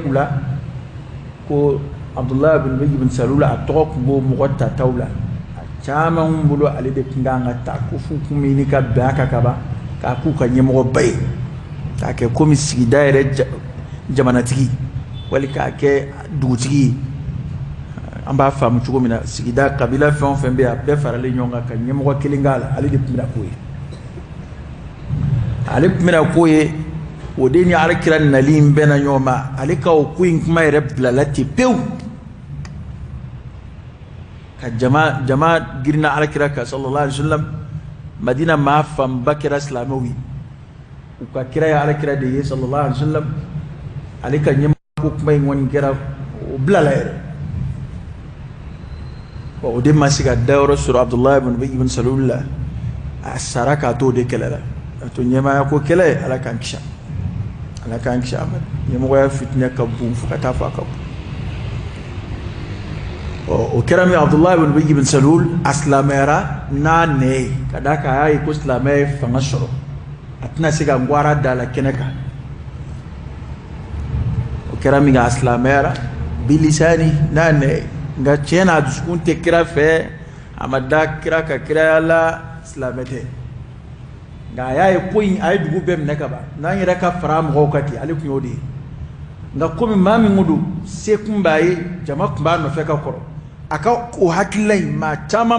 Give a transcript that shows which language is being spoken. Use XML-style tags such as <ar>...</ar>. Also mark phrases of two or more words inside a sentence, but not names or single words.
<bm>u la ko Abdullah bin Ubay bin Salul a tɔgɔ kun b'o mɔgɔ tataw la a caman bolo ale de kun kan ka ta ko f'u kun bɛ ɲini ka bɛn a kan ka ban k'a k'u ka ɲɛmɔgɔba ye k'a kɛ komi sigida yɛrɛ jamanatigi wali k'a kɛ dugutigi ye an b'a faamu cogo min na sigida kabila fɛn o fɛn bɛ yen a bɛɛ faralen ɲɔgɔn kan ka ɲɛmɔgɔ kelen k'a la ale de kun bɛna k'o ye ale kun bɛna k'o ye o de ni alakira nali in bɛnna ɲɔgɔn ma ale ka o ko in kuma yɛrɛ bilala ten pewu ka jama girinna alakira kan</bm> <ar>صلى الله عليه وسلم</ar> <bm>Madina maa fanba kɛra silamɛw ye u ka kira ye alakira de ye</bm> <ar>صلى الله عليه وسلم</ar> <bm>ale ka ɲɛmɔgɔ kuma in kɔni kɛra o bilala yɛrɛ o de ma se ka dayɔrɔ sɔrɔ Abdullah bin Ubay bin Salul la a sara k'a to o de kɛlɛ la a to ɲɛmaaya ko kɛlɛ ala k'an kisi ala k'an kisi Amadu ɲɛmɔgɔya fitinɛ ka bon fo ka taa fɔ a ka bon o kɛra min Abdullah bin Ubay bin Salul a silamɛyara n'a nɛ ye ka d'a kan a y'a ye ko silamɛya ye fanga sɔrɔ a tɛna se ka ngwara da la kɛnɛ kan o kɛra min a silamɛyara bilisani n'a nɛ ye nka tiɲɛ na a dusukun tɛ kira fɛ a ma da kira ka kiraya la silamɛ tɛ nka a y'a ye ko in a ye dugu bɛɛ minɛ ka ban n'an yɛrɛ ka fara mɔgɔw kan ten ale tun y'o de ye nka komi maa min ko don se kun b'a ye jama tun b'a nɔfɛ ka kɔrɔ a ka o hakilila in maa caman</bm>